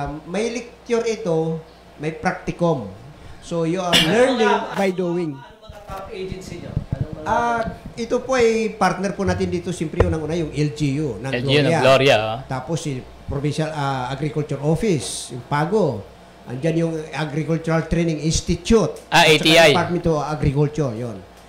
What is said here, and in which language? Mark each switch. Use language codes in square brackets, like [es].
[tl] May lecture ito, may practicum. [en] So you are learning by doing. [tl] Ano mga top agency nyo? Ito po ay partner po natin dito, siyempre unang-una yung LGU ng Gloria. Tapos si Provincial Agriculture Office, yung PAGO. Andyan yung Agricultural Training Institute. ATI. Department of Agriculture, yon.